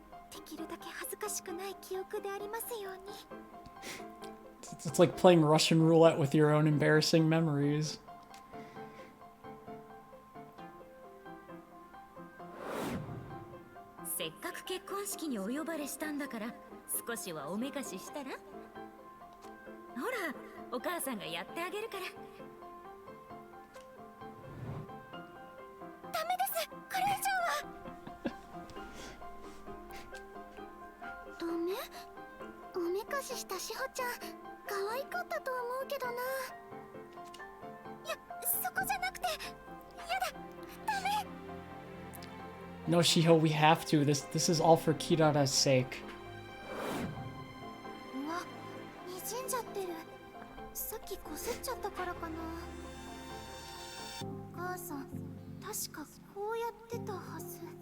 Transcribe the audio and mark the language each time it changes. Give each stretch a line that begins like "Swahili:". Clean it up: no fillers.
Japanese: できるだけ恥ずかしくない記憶でありますように。
English: It's like playing Russian roulette with your own embarrassing memories.
Japanese: せっかく結婚式にお呼ばれしたんだから少しはおめかししたら。ほら、お母さんがやってあげるから。ダメです。これ以上は。ダメ？おめかししたしほちゃん、可愛かったと思うけどな。いや、そこじゃなくて。やだ。ダメ。
English: No, Shiho, we have to. This is all for Kirara's sake.
Japanese: うわ、滲んじゃってる。さっきこすっちゃったからかな。お母さん、確かこうやってたはず。